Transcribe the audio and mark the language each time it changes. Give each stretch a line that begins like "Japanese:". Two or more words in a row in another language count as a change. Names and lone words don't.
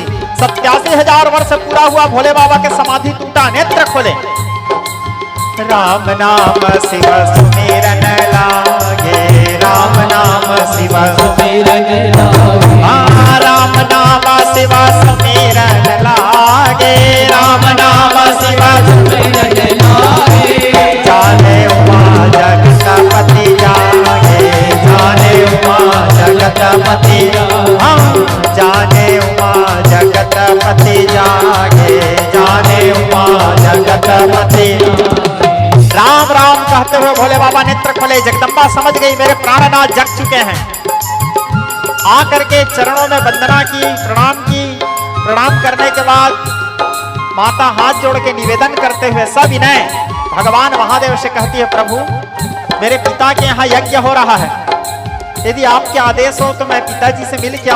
Hindi: 87,000 वर्ष पूरा हुआ, भोले बाबा के समाधि टूटा, नेत्र खोले। राम नाम शिव सुमिरन लागे, राम नाम शिव सुमिरन लागे, राम नाम शिव सुमिरन लागे, राम नाम शिव सुमिरन लागे। जाने उमा जगतपति जागे, जाने उमा जगतपति, जाने उमा जगतपति जागे, जाने उमा जगतपति। राम राम कहते हुए भोले बाबा नेत्र खोले। जगदम्बा समझ गई मेरे प्राणनाथ जग चुके हैं। आकर के चरणों में वंदना की, प्रणाम करने के बाद माता हाथ जोड़ के निवेदन करते हुए सविनय भगवान महादेव से कहती है, प्रभु मेरे पिता के यहाँ यज्ञ हो रहा है, यदि आपके आदेश हो तो मैं पिताजी से मिल के आऊं।